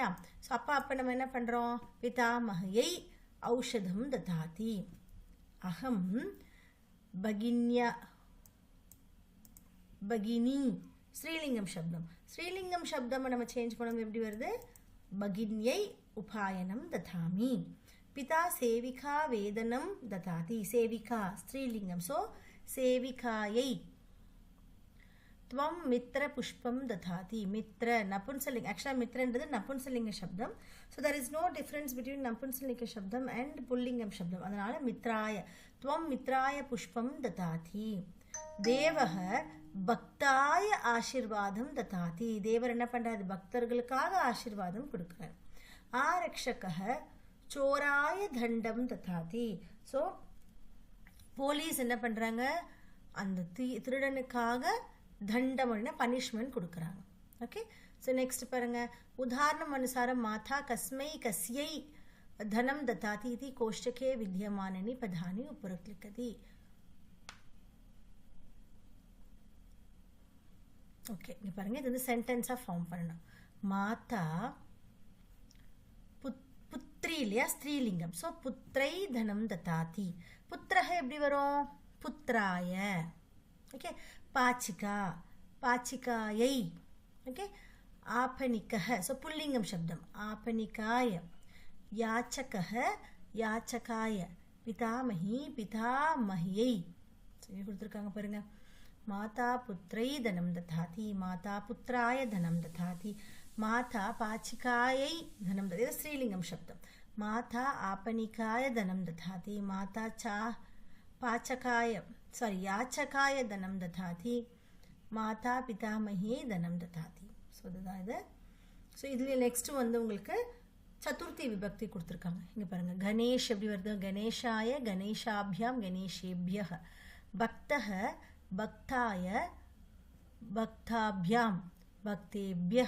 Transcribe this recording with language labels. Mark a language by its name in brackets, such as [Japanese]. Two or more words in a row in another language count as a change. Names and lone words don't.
[Tamil] ஸோ அப்போ நம்ம என்ன பண்ணுறோம்? [Sanskrit] पितामह्यै औषधं ददाति. अहं भगिन्या, भगिनी स्त्रीलिङ्गं शब्दम्. स्त्रीलिङ्गं शब्दम् [Tamil] நம்ம சேஞ்ச் பண்ணணும். எப்படி வருது? [Sanskrit] பகின்யை उपायनं ददामि. पिता सेविका वेदनं ददाति. सेविका स्त्रीलिङ्गं. सो सेविकायै. त्वं मित्रपुष्पं ददाति. मित्र नपुंसलिङ्ग. Actually मित्रன்றது नपुंसकलिङ्ग शब्दम्. [English] So there is no difference between [Sanskrit] नपुंसकलिङ्ग शब्दम् [English] and [Sanskrit] पुल्लिङ्गं शब्दम्. [English] அதனால மித்ராய. त्वं मित्राय पुष्पं ददाति. [Sanskrit] देवः भक्ताय आशीर्वादं ददाति. [Tamil] தேவர் என்ன பண்றாரு? பக்தர்களுக்காக ஆசீர்வாதம் கொடுக்கிறார். [Sanskrit] आरक्षकः चोराय दण्डं ददाति. [Tamil] ஸோ போலீஸ் என்ன பண்றாங்க? அந்த திருடனுக்காக தண்டம் பனிஷ்மெண்ட் கொடுக்குறாங்க. [Sanskrit] ஓகே. [English] so next [Sanskrit] பாருங்க. उदाहरणम् अनुसारम् माता कस्मै कस्यै धनम् ददाति इति कोष्टके विद्यमानानि पदानि उपरिक्लिखति. [Tamil] ஓகே, இங்கே பாருங்க. இது வந்து சென்டென்ஸாக ஃபார்ம் பண்ணணும். [Sanskrit] माता पुत्री [Tamil] இல்லையா, ஸ்திரீலிங்கம். ஸோ [Sanskrit] पुत्र्यै धनं ददाति. [Tamil] புத்திரக எப்படி வரும்? [Sanskrit] புத்திராய. ஓகே. पाचिका पाचिकायै. ஓகே. [Tamil] आपनिकः. ஸோ [Sanskrit] पुल्लिङ्गं शब्दम्. आपनिकाय. याचकः याचकाय. पितामही पितामह्यै. [Tamil] சரி கொடுத்துருக்காங்க பாருங்க. [Sanskrit] माता पुत्रै धनं ददाति. माता पुत्राय धनं ददाति. माता पाचिकायै धनं ददाति. [Tamil] இது [Sanskrit] स्त्रीलिङ्गं शब्दम्. माता आपनिकाय धनं ददाति. माता चा पाचकाय याचकाय धनं ददाति. माता पितामह्यै धनं ददाति. [Tamil] ஸோ இதுதான் இது. ஸோ இதில் நெக்ஸ்ட் வந்து உங்களுக்கு [Sanskrit] चतुर्थी विभक्ति [Tamil] கொடுத்துருக்காங்க. இங்கே பாருங்கள். கணேஷ் எப்படி வருது? [Sanskrit] गणेशाय गणेशाभ्याम् गणेशेभ्यः. भक्तः भक्ताय भक्ताभ्याम् भक्तेभ्यः.